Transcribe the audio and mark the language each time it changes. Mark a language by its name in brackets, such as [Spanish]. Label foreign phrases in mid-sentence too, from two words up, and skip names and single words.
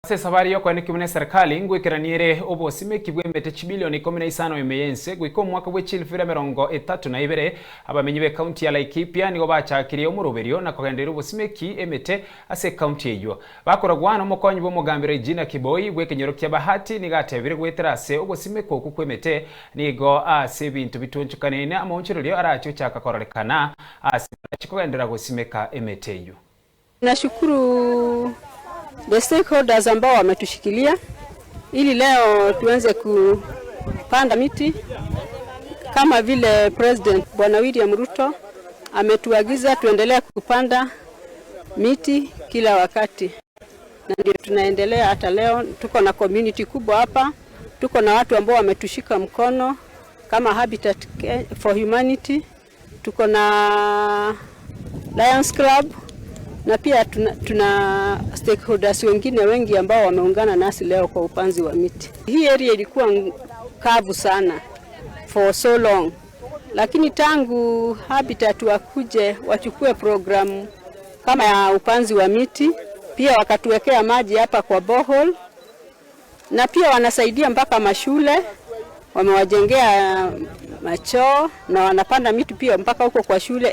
[Gusii] Safari yoko ni kimune serikali ngwikiraniire obosime kibwemete chibilioni 15 emeyense gwiko mwaka w'echilfira 32 abamenyi be county ya Laikipia nigo bachakirie omuroberio na kugendera obosime ki emete ase county eyo bakoragwa no mokonyi bo mugambire Regina Kiboi gwekenyero kya bahati nigatebire gwetera ase obosime koku kwemete nigo ase bintu bitunchukanene amonchirorio aracho chakakorolekana ase chikugendera gosimeka emete eyo. [Swahili] Nashukuru [English] the stakeholders [Swahili] ambao wametushikilia ili leo tuanze kupanda miti kama vile President Bwana William Ruto ametuagiza tuendelee kupanda miti kila wakati, na ndio tunaendelea hata leo. Tuko na community kubwa hapa, tuko na watu ambao wametushika mkono kama Habitat for Humanity, tuko na Lions Club na pia tuna stakeholders wengine wengi ambao wameungana nasi leo kwa upanzi wa miti. Hii area ilikuwa kavu sana [English] for so long, [Swahili] lakini tangu Habitat wakuje wachukue program kama ya upanzi wa miti, pia wakatuwekea maji hapa kwa borehole, na pia wanasaidia mpaka mashule, wamewajengea machoo na wanapanda miti pia mpaka huko kwa shule.